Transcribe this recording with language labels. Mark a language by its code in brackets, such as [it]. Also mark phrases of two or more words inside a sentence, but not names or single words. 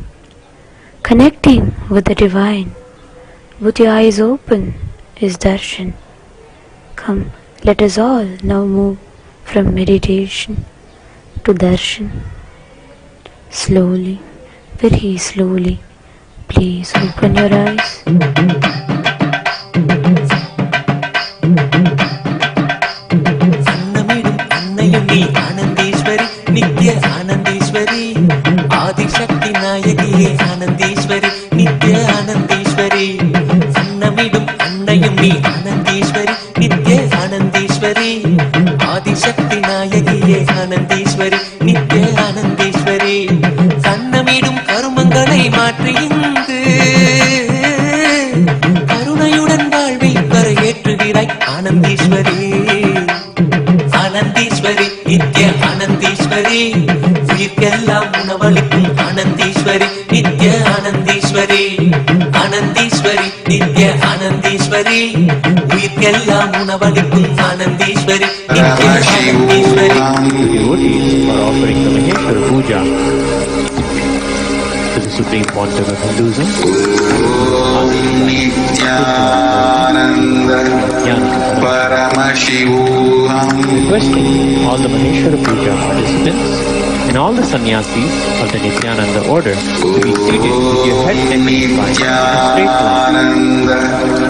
[en] Connecting with the divine with your eyes open is darshan. Come, let us all now move from meditation to darshan. Slowly, very slowly, please open your eyes. [ta] நித்ய ஆனந்தீஸ்வரி, ஆதி சக்தி நாயகியே ஆனந்தீஸ்வரி, நித்ய ஆனந்தீஸ்வரி, அன்னமிடும் அன்னையும் நீ ஆனந்தீஸ்வரி, நித்ய ஆனந்தீஸ்வரி, ஆதி சக்தி நாயகியே ஆனந்தீஸ்வரி, நித்ய ஆனந்தீஸ்வரி, கண்ணமிடும் கருமங்களை மாற்றியிந்து, கருணையுடன் வாழ்வில் கரையேற்றுகிறாய் ஆனந்தீஸ்வரி, ஆனந்தீஸ்வரி, நித்ய ஆனந்தீஸ்வரி, உயிர்க்கெல்லாம் உணவளிக்கும் ஆனந்தீஸ்வரி, நித்ய ஆனந்தீஸ்வரி, ஆனந்தீஸ்வரி, நித்ய ஆனந்தீஸ்வரி, உயிர்க்கெல்லாம் உணவளிக்கும் ஆனந்தீஸ்வரி, நித்ய ஆனந்தீஸ்வரி. [en] Devotees are offering the Maheshwara Puja to the Supreme Pontiff of Hinduism, Nityananda Paramashivam, requesting all the Maheshwara Puja participants and all the sannyasis of the Nityananda order to be seated with your head neck and spine in a straight line.